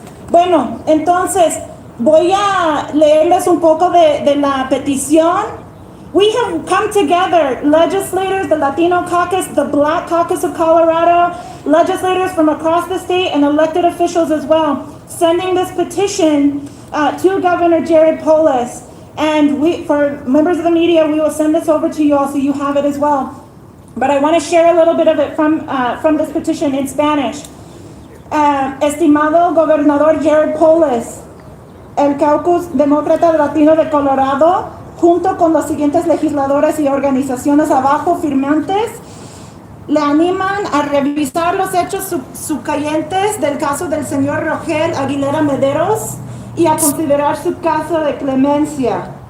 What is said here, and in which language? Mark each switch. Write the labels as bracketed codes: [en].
[es] Bueno, entonces voy a leerles un poco de la petición. [en] We have come together, legislators, the Latino caucus, the Black caucus of Colorado, legislators from across the state, and elected officials as well, sending this petition to Governor Jared Polis. And for members of the media, we will send this over to you all so you have it as well. But I want to share a little bit of it from this petition in Spanish. [es] Estimado Gobernador Jared Polis, el Caucus Demócrata Latino de Colorado, junto con los siguientes legisladores y organizaciones abajo firmantes, le animan a revisar los hechos subyacentes del caso del señor Rogel Aguilera-Mederos y a considerar su caso de clemencia.